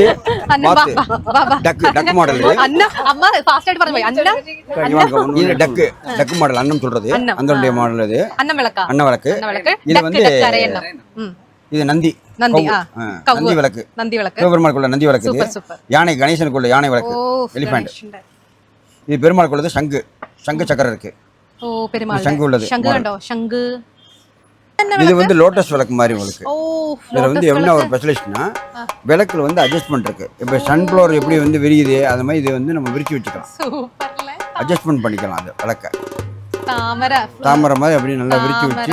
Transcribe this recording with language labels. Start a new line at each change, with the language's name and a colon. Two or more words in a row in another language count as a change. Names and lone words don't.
Malayalam: അന്ന
Tamil: டக் மாடல்.
Malayalam: അന്ന അമ്മ ഫാസ്റ്റ് ആയിട്ട് പറഞ്ഞു പോയി. അന്ന
Tamil: இது டக் மாடல் அன்னம் சொல்றது, அந்த மாடல் இது.
Malayalam: അന്നം വിളക്കാ?
Tamil: அன்ன விளக்கு. இது வந்து இது நந்தி
Malayalam: നന്ദി.
Tamil: நந்தி விளக்கு.
Malayalam: നന്ദി വിളക്ക്.
Tamil: சிவபெருமாளுக்குள்ள நந்தி விளக்கு இது.
Malayalam: സൂപ്പർ.
Tamil: யானை கணேசனுக்குள்ள யானை விளக்கு, எலிஃபண்ட். இது பெருமாளுக்குள்ளது சங்கு, சங்கு சக்கரம் இருக்கு.
Malayalam: ഓ പെരുമാൾ
Tamil: சங்கு உள்ளது.
Malayalam: ശംഖ് കണ്ടോ? ശംഖ്.
Tamil: இது வந்து லோட்டஸ் விளக்கு மாதிரி உங்களுக்கு. ஓ இதுல வந்து என்ன ஒரு ஸ்பெஷலிஸ்ட்னா விளக்குல வந்து அட்ஜஸ்ட்மெண்ட் இருக்கு. இப்போ சன்ஃப்ளவர் எப்படி வந்து விரியுது அது மாதிரி இது வந்து நம்ம விரிச்சு வச்சுக்கலாம். சூப்பர்ல. அட்ஜஸ்ட்மெண்ட் பண்ணிக்கலாம் அது விளக்க. தாமரை மாதிரி அப்படி நல்லா விரிச்சு வச்சு